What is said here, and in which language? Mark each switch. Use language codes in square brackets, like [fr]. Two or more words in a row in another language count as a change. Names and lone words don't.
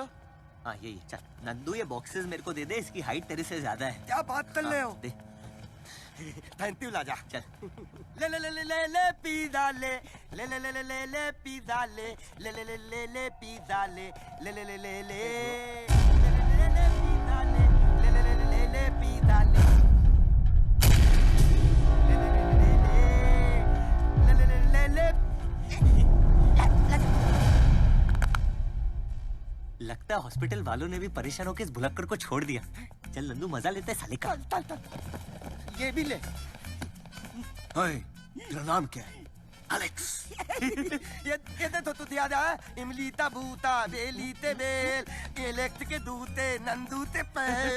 [hi] हाँ यही। चल नंदू, ये बॉक्सेस मेरे को दे दे, इसकी हाइट तेरे से ज्यादा है। क्या बात कर रहे हो? दे। [en] Thank you लाजा। [hi] चल। ले ले ले ले ले ले पिज़्ज़ा ले ले ले ले ले ले ले पिज़्ज़ा ले ले ले ले ले ले पिज़्ज़ा ले ले ले ले ले ले ले ले पिज़्ज़ा ले ले ले ले ले ले पिज़्ज़ा ले ले ले ले ले। लगता है हॉस्पिटल वालों ने भी परेशान होकर इस भुलक्कड़ को छोड़ दिया। चल नंदू, मजा लेते हैं साले का। ये भी ले। तेरा नाम क्या है? एलेक्स। ये तो तू याद है, इमलीता बूता बेलीते बेल एलेक्स के दूते नंदूते पहल।